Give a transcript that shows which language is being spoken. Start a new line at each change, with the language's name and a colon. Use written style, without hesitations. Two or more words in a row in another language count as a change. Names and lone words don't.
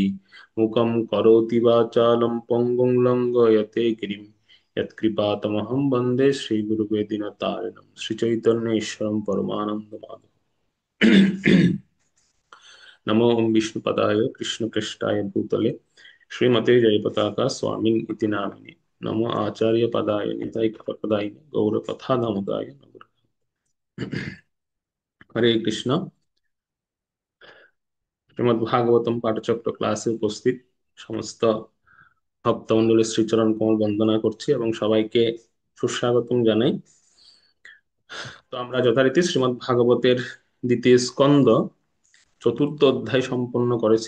Sanskrit: मूकं करोति वाचालं पङ्गुं लङ्घयते गिरिं यत्कृपातमहं वन्दे श्रीगुरुवे दीनतारिणं श्रीचैतन्येश्वरं परमानन्दमाधवम्। नमो विष्णुपदाय कृष्णपृष्ठाय भूतले श्रीमते जयपताका स्वामिन् इति नामिने नमो आचार्यपदाय निताय गौरकथानामदाय नमः। हरे कृष्ण।
Bangla: শ্রীমদ্ভাগবতম পাঠচক্র ক্লাসে উপস্থিত সমস্ত ভক্তমণ্ডলী শ্রীচরণ কমল বন্দনা করছি এবং সবাইকে সুস্বাগতম জানাই। তো আমরা যথারীতি শ্রীমদ্ভাগবতের দ্বিতীয় স্কন্দ চতুর্থ অধ্যায় সম্পন্ন করেছি।